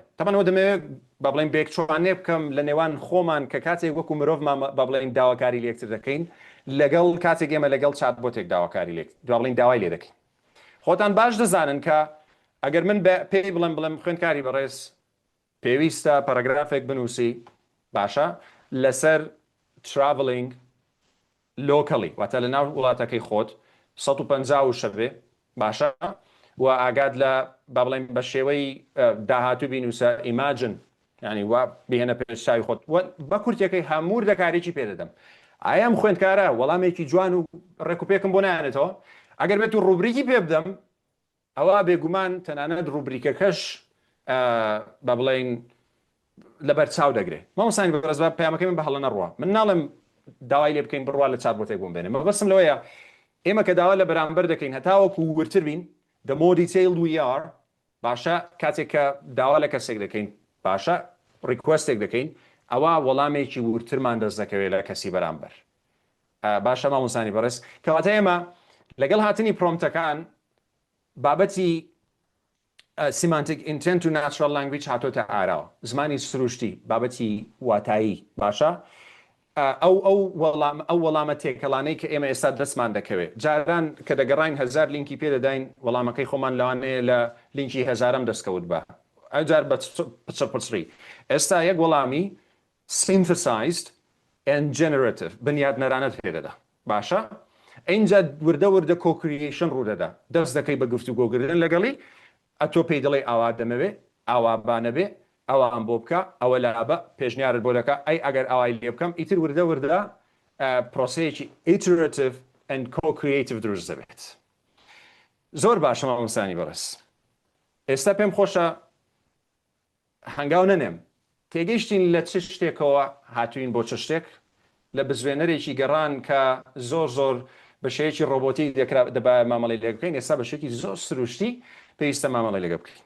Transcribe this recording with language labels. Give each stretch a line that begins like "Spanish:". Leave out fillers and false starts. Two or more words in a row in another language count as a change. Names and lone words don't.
Central Kurdish: تەمەنەوە دەمەوێت بە بڵێن بێکچوانێ بکەم لە نێوان خۆمان کە کاتێک وەکو مرۆڤ بە بڵێن داواکاری لێکتر دەکەین لەگەڵ کاتێک ئێمە لەگەڵ چاتبۆتێک داواکاری لێک بڵێن داوای لێ دەکەین. خۆتان باش دەزانن کە ئەگەر من پێی بڵێم خوێندکاری بەڕێز پێویستە پاراگرافێک بنووسی باشە لەسەر
English: travelling locally
Central Kurdish: واتە لە ناو وڵاتەکەی خۆت 150 شەبێ باشە و ئاگاد لە با بڵێن بە شێوەی داهاتوو بینوسە ئیماجن ینی وا بهێنە پێشچاوی خۆت بە کورتەکەی هەموو دەکارێکی پێدەدەم. ئایا ئەم خوێندکارە وەڵامێکی جوان و ڕێکوپێکم بۆ نایەنێتەوە؟ ئەگەر بێت و ڕوبریکی پێ بدەم ئەوە بێگومان تەنانەت ڕوبریکەکەش بە بڵێن لەبەر چاو دەگرێت. مامۆستانی بەڕێز پەیامەکەی من بە هەڵە نەڕوە، من ناڵم داوای لێ بکەین بڕوا لە چاتبۆتێک بۆم بێنێ، مەبەستم لەوەیە ئێمە کە داوا لە بەرامبەر دەکەین هەتاوەکو ورتر بین
English: the more detailed we are
Central Kurdish: باشە کاتێک کە داوا لە کەسێک دەکەین باشە ریکوەستێک دەکەین ئەوە وەڵامێکی ورترمان دەست دەکەوێت لە کەسی بەرامبەر. باشە مامۆستانی بەڕێز کەواتە ئێمە لەگەڵ هاتنی پرۆمپتەکان بابەتی
English: semantic intent
Central Kurdish: و
English: natural language
Central Kurdish: هاتۆتە ئاراوە، زمانی سروشتی بابەتی واتایی باشە ئەو وەڵامە تێکەڵانەی کە ئێمە ئێستا دەستمان دەکەوێت جاران کە دەگەڕین 1000 لینکی پێدەداین وەڵامەکەی خۆمان لەوانەیە لە لینکی 1000م دەستکەوت بە ئەجار بە پچڕی. ئێستا یەک وەڵامی
English: synthesized and generative
Central Kurdish: بنیادنەرانە پێدەدا باشە اینجا وردە co-creation ڕوودەدا دەست دەکەی بە گفتوگۆکردن لەگەڵی ئەتۆ پێی دەڵێ ئاوا دەمەوێ ئاوا بانەبێ ئەوان بۆ بکە ئەوە لابە پێشنیارت بۆ دەکە ئەی ئەگەر ئاوای لێ بکەم ئیتر وردە پرۆسەیەکی
English: iterative and co-creative
Central Kurdish: دروست دەبێت. زۆر باشە مامۆستانی بەڕێز. ئێستا پێم خۆشە هەنگاو نەنێم تێگەیشتین لە چ شتێکەوە هاتوین بۆ چ شتێک لە بزوێنەرێکی گەڕان کە زۆر بە شێوەیەکی ڕۆبۆتی دەبا مامەڵی لێ بکەین، ئێستا بە شێکی زۆر سروشتی پێویستە مامەڵی لەگە بکەین.